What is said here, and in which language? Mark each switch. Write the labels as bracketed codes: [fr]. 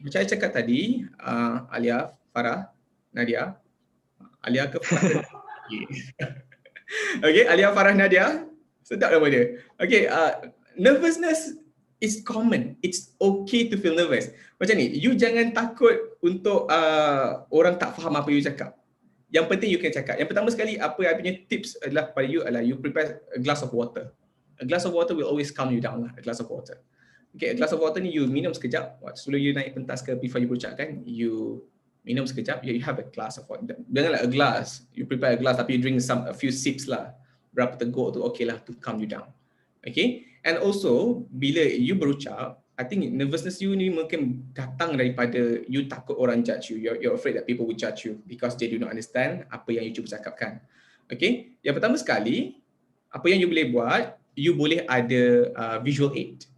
[ms] Macam saya cakap tadi, Alia Farah Nadia. Alia ke Farah? Okay, Alia Farah Nadia. Sedap nama dia. Okay, [en] nervousness is common. It's okay to feel nervous. [ms] Macam ni, you jangan takut untuk orang tak faham apa you cakap. Yang penting you can cakap. Yang pertama sekali, apa yang punya tips adalah pada you adalah you prepare a glass of water. [en] A glass of water will always calm you down lah, a glass of water. [ms] Okay, a glass of water ni you minum sekejap. Sebelum you naik pentas ke before you berucap kan, you minum sekejap, you have a glass of water. [en] Janganlah a glass, you prepare a glass tapi you drink a few sips lah. [ms] Berapa teguk tu okay lah to calm you down. Okay, and also bila you berucap, I think nervousness you ni mungkin datang daripada you takut orang judge you. [en] You're afraid that people will judge you because they do not understand [ms] apa yang you cuba cakapkan. Okay, yang pertama sekali, apa yang you boleh buat, you boleh ada visual aid.